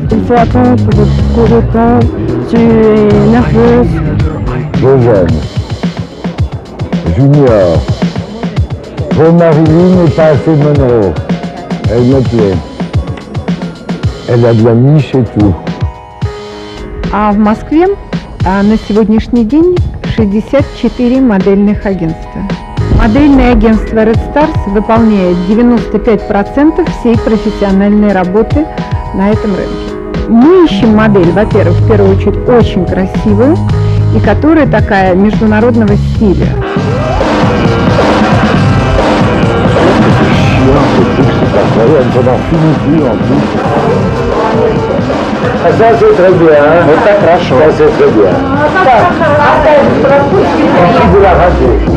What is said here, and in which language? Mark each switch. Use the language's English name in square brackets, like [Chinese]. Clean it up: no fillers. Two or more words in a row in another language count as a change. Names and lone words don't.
[French] faut attendre pour le temps. Tu es nerveuse. Jeune. Junior. Pour Marilyn n'est pas assez Monroe. Elle me plaît. Elle a de la niche et tout. [Russian] А в Москве на сегодняшний день 64 модельных агентства. Модельное агентство Red Stars выполняет 95% всей профессиональной работы на этом рынке. Мы ищем модель, во-первых, в первую очередь очень красивую и которая такая международного стиля. [French] Ça c'est très bien, hein? Ça c'est très bien. Merci de la rater.